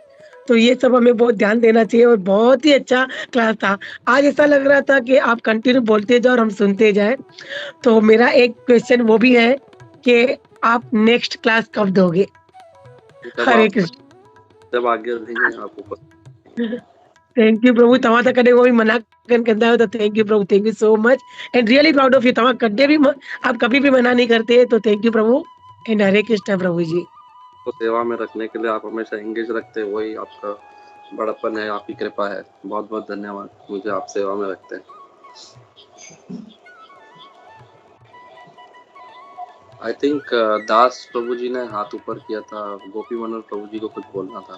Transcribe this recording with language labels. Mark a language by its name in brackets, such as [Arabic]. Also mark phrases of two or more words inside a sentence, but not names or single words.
[Hindi] तो ये सब हमें बहुत ध्यान देना चाहिए, और बहुत ही अच्छा क्लास था। आज ऐसा लग रहा था कि आप कंटिन्यू बोलते जाओ और हम सुनते जाए। तो मेरा एक क्वेश्चन वो भी है कि आप [English] next class [Hindi] कब दोगे? हरे कृष्ण। जब आगे देंगे आपको। [English] thank you प्रभु, [Sindhi] तव्हां त कॾहिं कोई मना कंदा आहियो, [Hindi] तो [English] thank you [Hindi] प्रभु, [English] thank you so much and really proud of you. [Sindhi] तव्हां कॾहिं [Hindi] भी आप कभी भी मना नहीं करते, तो [English] thank you [Hindi] प्रभु एंड हरे कृष्ण प्रभु जी। तो सेवा में रखने के लिए आप हमेशा एंगेज रखते हैं, वही आपका बड़प्पन है, आपकी कृपा है। बहुत बहुत धन्यवाद, मुझे आप सेवा में रखते हैं। [English] I think [Hindi] दास प्रभु जी ने हाथ ऊपर किया था, गोपी मनोहर प्रभु जी को कुछ बोलना था।